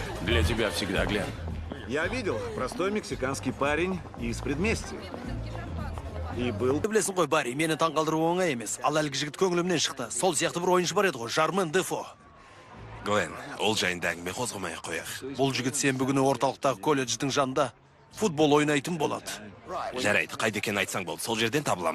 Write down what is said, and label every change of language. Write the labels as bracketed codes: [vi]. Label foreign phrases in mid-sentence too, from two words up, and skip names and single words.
[ru] Для тебя всегда, Глен. Я видел, простой мексиканский парень из предместья. И был... [kk] Білесің ғой, Барри, мені таңғалдыру оңай емес. Ал әлгі жігіт көңілімнен шықты. Сол сияқты бір ойыншы бар еді ғой, Жармен Дефо. Глен, ол жайында әңгіме қозғамай-ақ қояйық. Бұл жігіт сенбі күні орталықтағы колледждің жанында футбол ойнайтын болады. Жарайды, қайда екенін айтсаң болды, сол жерден табыламын.